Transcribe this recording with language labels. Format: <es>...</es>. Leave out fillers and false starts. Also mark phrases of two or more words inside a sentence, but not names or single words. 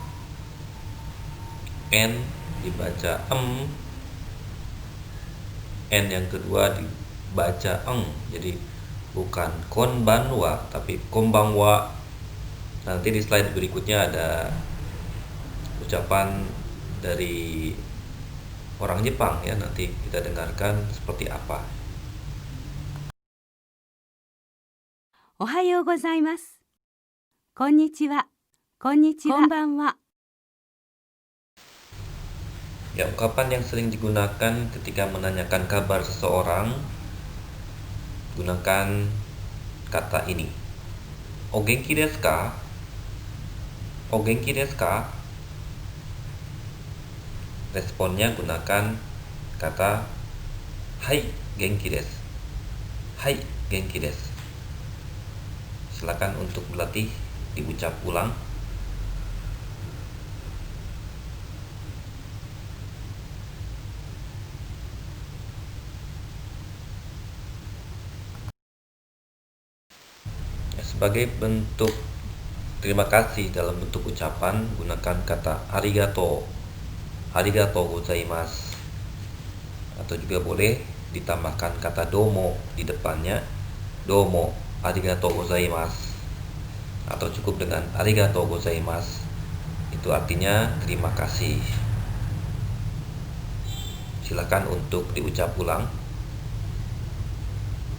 <id>N dibaca N yang kedua dibaca jadi bukan konbanwa tapi konbanwa. Nanti di slide berikutnya ada ucapan dari orang Jepang, ya, nanti kita dengarkan seperti apa.</id> <ja>おはようございます. こんにちは。こんにちは. こんばんは.</ja> <id>Ya, ungkapan yang sering digunakan ketika menanyakan kabar seseorang, gunakan kata ini.</id> <ja>お元気ですか？お元気ですか?</ja> <id>Responnya gunakan kata</id> <ja>はい元気です. はい元気です.</ja> <id>Silakan untuk berlatih diucap ulang. Sebagai bentuk terima kasih dalam bentuk ucapan, gunakan kata arigato.</id> <ja>ありがとうございます.</ja> <id>Atau juga boleh ditambahkan kata domo di depannya.</id> <ja>どうもありがとうございます.</ja> <id>Atau cukup dengan</id> <ja>ありがとうございます.</ja> <id>Itu artinya terima kasih. Silakan untuk diucap ulang.</id>